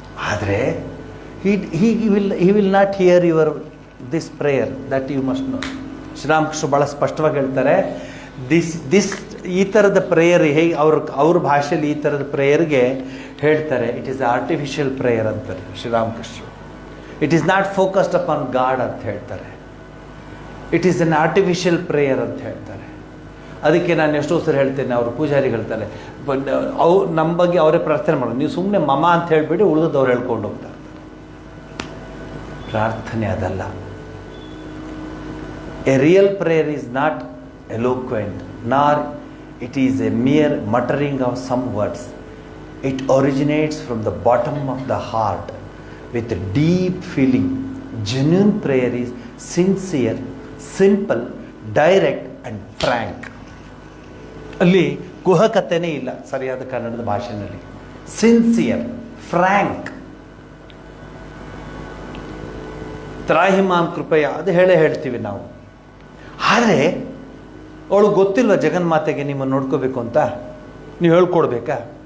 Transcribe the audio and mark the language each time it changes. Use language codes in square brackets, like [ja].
[kn] ಆದರೆ [en] he will not hear your this prayer that you must know. [kn] Sri Ramakrishna ಭಾಳ ಸ್ಪಷ್ಟವಾಗಿ ಹೇಳ್ತಾರೆ, ದಿಸ್ ಈ ಥರದ ಪ್ರೇಯರ್ ಹೇಗೆ ಅವ್ರ ಭಾಷೆಯಲ್ಲಿ ಈ ಥರದ ಪ್ರೇಯರ್ಗೆ ಹೇಳ್ತಾರೆ, [en] it is artificial prayer [kn] ಅಂತಾರೆ Sri Ramakrishna. [en] it is not focused upon god [kn] ಅಂತ ಹೇಳ್ತಾರೆ. [en] It is an artificial prayer ಅಂತ ಹೇಳ್ತಾರೆ. [kn] ಅದಕ್ಕೆ ನಾನು ಎಷ್ಟೋ ಸರಿ ಹೇಳ್ತೇನೆ, ಅವರು ಪೂಜಾರಿ ಹೇಳ್ತಾರೆ, ನಮ್ಮ ಬಗ್ಗೆ ಅವರೇ ಪ್ರಾರ್ಥನೆ ಮಾಡೋದು, ನೀವು ಸುಮ್ಮನೆ ಮಮ ಅಂತ ಹೇಳಿಬಿಡಿ, ಉಳಿದವ್ರು ಹೇಳ್ಕೊಂಡು ಹೋಗ್ತಾರೆ. ಪ್ರಾರ್ಥನೆ ಅದಲ್ಲ. [en] A real prayer is not eloquent, nor it is a mere muttering of some words. It originates from the bottom of the heart with deep feeling. Genuine prayer is sincere, simple, direct and frank. [kn] ಅಲ್ಲಿ ಕುಹಕತೆನೇ ಇಲ್ಲ ಸರಿಯಾದ ಕನ್ನಡದ ಭಾಷೆಯಲ್ಲಿ. [en] Sincere, frank. [kn] ತ್ರಾಹಿಮಾಂ ಕೃಪೆಯ ಅದು ಹೇಳ್ತೀವಿ ನಾವು. ಆದರೆ ಅವಳು ಗೊತ್ತಿಲ್ವ ಜಗನ್ಮಾತೆಗೆ ನಿಮ್ಮನ್ನು ನೋಡ್ಕೋಬೇಕು ಅಂತ? ನೀವು ಹೇಳ್ಕೊಡ್ಬೇಕಾ?